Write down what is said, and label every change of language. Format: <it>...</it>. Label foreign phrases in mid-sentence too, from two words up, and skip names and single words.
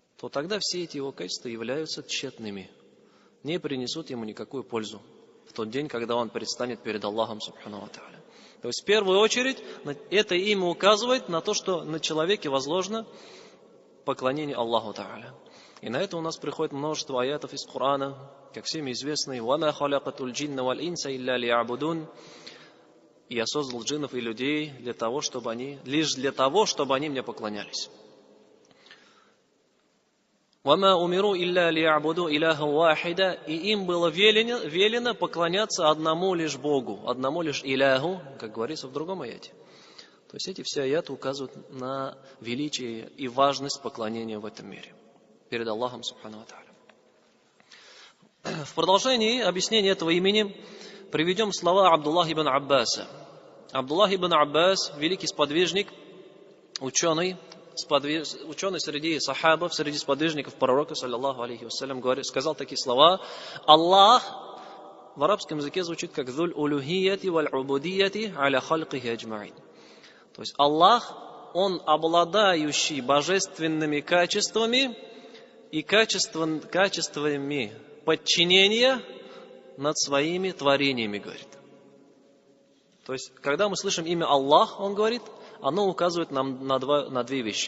<ru>то тогда все эти его качества являются тщетными, не принесут ему никакую пользу в тот день, когда он предстанет перед Аллахом</ru> <ar>سبحانه وتعالى.</ar> <ru>То есть в первую очередь это имя указывает на то, что на человеке возложено поклонение</ru> <ar>الله تعالى.</ar> <ru>И на это у нас приходит множество аятов из Корана, как всем известный</ru> <ar>«وما خلقت الجن والإنس إلا ليعبدون».</ar> <ru>«Я создал джиннов и людей лишь для того, чтобы они мне поклонялись».</ru> <ar>«وما أمروا إلا ليعبدوا إلها واحدا».</ar> <ru>И им было велено поклоняться одному лишь Богу, одному лишь Иляху, как говорится в другом аяте. То есть эти все аяты указывают на величие и важность поклонения в этом мире перед Аллахом</ru> <ar>سبحانه وتعالى.</ar> <ru>В продолжении объяснения этого имени приведем слова Абдуллаха ибн Аббаса. Абдуллах ибн Аббас, великий сподвижник, ученый среди сахабов, среди сподвижников пророка,</ru> <ar>صلى الله عليه وسلم,</ar> <ru>сказал такие слова: Аллах в арабском языке звучит как</ru> <ar>«ذو الألوهية والعبودية على خلقه أجمعين».</ar> <ru>То есть Аллах, Он обладающий божественными качествами и качествами подчинения над своими творениями, говорит. То есть, когда мы слышим имя Аллах, он говорит, оно указывает нам на две вещи.</ru>